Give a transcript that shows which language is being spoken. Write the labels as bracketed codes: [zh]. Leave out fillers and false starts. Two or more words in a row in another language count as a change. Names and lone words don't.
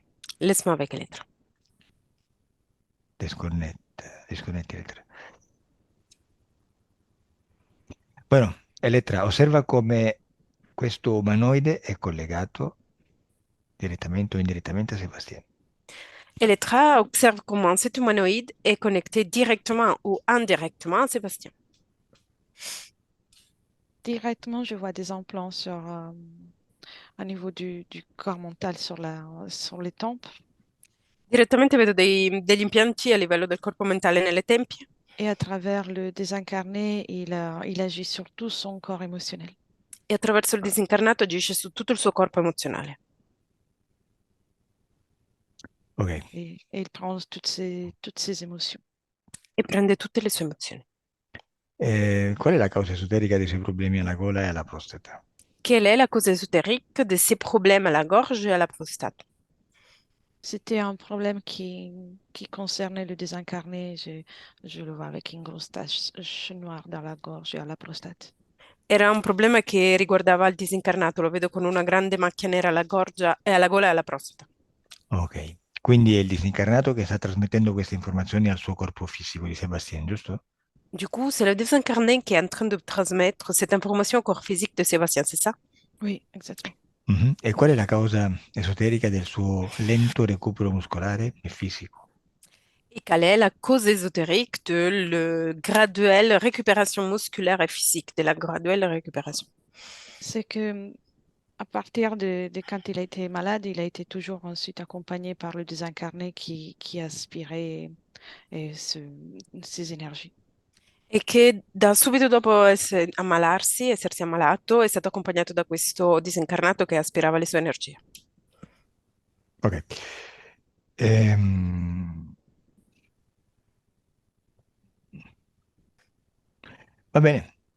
[fr] Laisse-moi avec les lettres. [it] Disconnetti lettere. Bueno, Elettra, osserva come questo umanoide è collegato direttamente o indirettamente a Sebastiano. [fr] Elettra observe comment cet humanoïde est connecté directement ou indirectement à Sébastien. Directement, je vois des implants au niveau du corps mental sur les tempes. [it] Direttamente vedo degli impianti a livello del corpo mentale nelle tempie [fr] Et à travers le désincarné, il agit sur tout son corps émotionnel. [it] e attraverso il disincarnato agisce su tutto il suo corpo emozionale Ok. [fr] Et il prend toutes ses émotions. [it] e prende tutte le sue emozioni. Qual è la causa esoterica dei suoi problemi alla gola e alla prostata? [fr] Quelle est la cause ésotérique de ses problèmes à la gorge et à la prostate? C'était un problème qui concernait le désincarné. Je le vois avec une grosse tache noire dans la gorge et à la prostate. [it] Era un problema che riguardava il disincarnato, lo vedo con una grande macchia nera alla gorgia e alla gola e alla prostata. Ok. Quindi è il disincarnato che sta trasmettendo queste informazioni al suo corpo fisico di Sebastian, giusto? [fr] Du coup, c'est le désincarné qui est en train de transmettre cette information au corps physique de Sébastien, c'est ça? Oui, exactement. Mhm. [it] E qual è la causa esoterica del suo lento recupero muscolare e fisico? [fr] Et quelle est la cause ésotérique de la graduelle récupération musculaire et physique, de la graduelle récupération? C'est que à partir de quand il a été malade, il a été toujours ensuite accompagné par le désincarné qui aspirait ses énergies. [it] E che da subito dopo essersi ammalato, è stato accompagnato da questo disincarnato che aspirava le sue energie. Ok. Ehm, Va bene.